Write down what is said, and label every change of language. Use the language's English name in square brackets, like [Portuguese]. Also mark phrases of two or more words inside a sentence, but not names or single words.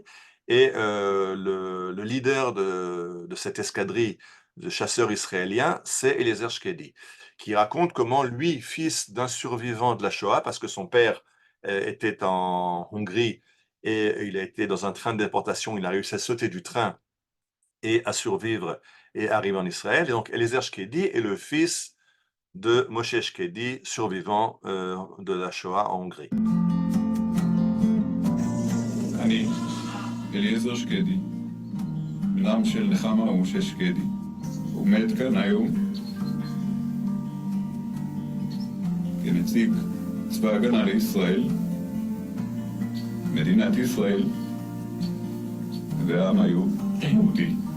[French] Et le leader de cette escadrille de chasseurs israéliens, c'est Eliezer Shkedi, qui raconte comment lui, fils d'un survivant de la Shoah, parce que son père était en Hongrie et il a été dans un train de déportation, il a réussi à sauter du train et à survivre et arriver en Israël. Et donc Eliezer Shkedi est le fils de Moshe Shkedi, survivant de la Shoah en Hongrie. [Hebrew] אני, אליעזר שקדי, בנם של נחמה ומשה שקדי, עומד כאן היום כנציג צבא ההגנה לישראל, מדינת ישראל והעם היהודי.